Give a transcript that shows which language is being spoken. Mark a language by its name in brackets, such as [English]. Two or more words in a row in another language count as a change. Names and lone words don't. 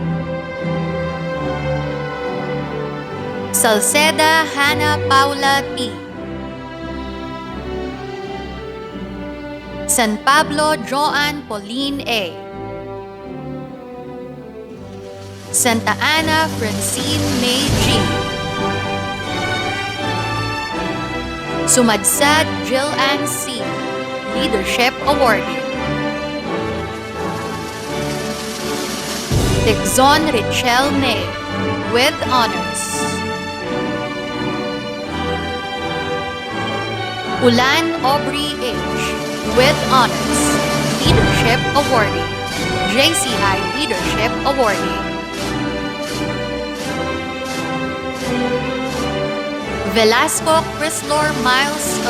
[English] Salceda Hannah Paula T. San Pablo Joan Pauline A. Santa Ana Francine May G. Sumadsad Jill Ann C. Leadership Awardee. Tixon Richelle May with honors. Ulan Aubrey H. with honors, Leadership Awardee. JCI Leadership Awardee. Velasco Crislor Miles O.